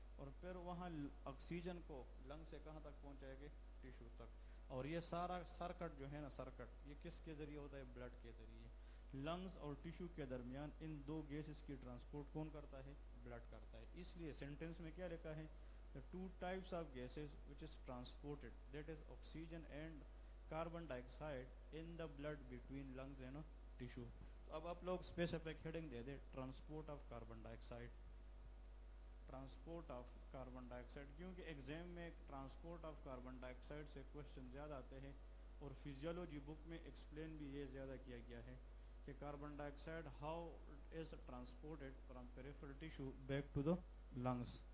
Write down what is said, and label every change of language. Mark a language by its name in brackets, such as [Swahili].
[Hindi] और फिर वहाँ ऑक्सीजन को लंग्स से कहाँ तक पहुँचाएंगे? टिश्यू तक। और ये सारा सर्किट जो है ना, सर्किट ये किसके ज़रिए होता है? ब्लड के ज़रिए। लंग्स और टिश्यू के दरमियान इन दो गैसेस की ट्रांसपोर्ट कौन करता है? ब्लड करता है। इसलिए सेंटेंस में क्या लिखा है? [English] The two types of gases which is transported, that is oxygen and carbon dioxide in the blood between lungs and tissue. [Hindi] तो अब आप लोग specific heading दे दे, transport of carbon dioxide. Transport of carbon dioxide, क्योंकि exam में transport of carbon dioxide से question ज़्यादा आते हैं और फिजियोलॉजी बुक में एक्सप्लेन भी ये ज़्यादा किया गया है कि carbon dioxide [English] How is transported from peripheral tissue back to the lungs.